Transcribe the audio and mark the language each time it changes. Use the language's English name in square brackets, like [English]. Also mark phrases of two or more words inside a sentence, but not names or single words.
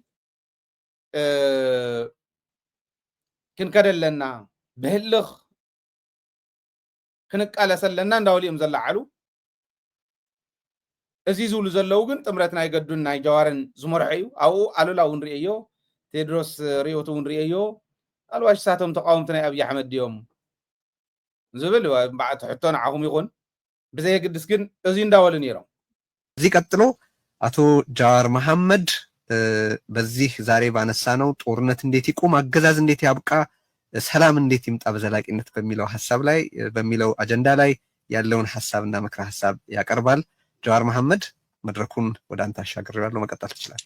[Tigrinya] ክንከደለና ብህልኽ ክንቃለሰለና እንዳወሊኦም ዘላዓሉ እዚ ዝብሉ ዘለው ግን ጥምረት ናይ ገዱን ናይ ጀዋርን ዝመርሑ እዩ ኣብኡ ኣሉላ እውን ርአዮ ቴድሮስ ሪዮቱ እውን ርአዮ ኣልዋሽ ሳቶም ተቃወምቲ ናይ ኣብይ ኣሕመድ ድዮም ዝብል ባዕቲ ሕቶ ንዓኹም ይኹን ብዘየግድስ ግን እዚ እንዳወሉ ነይሮም [Amharic] እዚህ ቀጥሎ አቶ ጃዋር መሐመድ በዚህ ዛሬ ባነሳ ነው ጦርነት እንዴት ይቆም አገዛዝ እንዴት ያብቃ ሰላም እንዴት ይምጣ በዘላቂነት በሚለው ሐሳብ ላይ በሚለው አጀንዳ ላይ ያለውን ሐሳብና ምክረ ሐሳብ ያቀርባል ጃዋር መሐመድ መድረኩን ወደ አንተ አሻግሬዋለሁ መቀጠል ትችላለህ